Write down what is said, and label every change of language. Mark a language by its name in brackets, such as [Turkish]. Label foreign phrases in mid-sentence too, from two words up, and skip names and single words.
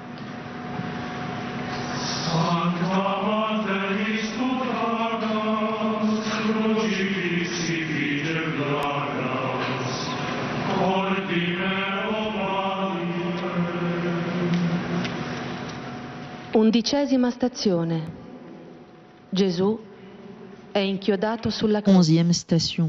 [Latin] Sancta [Italian] Undicesima stazione. Gesù è inchiodato sulla croce. [French] 11e station.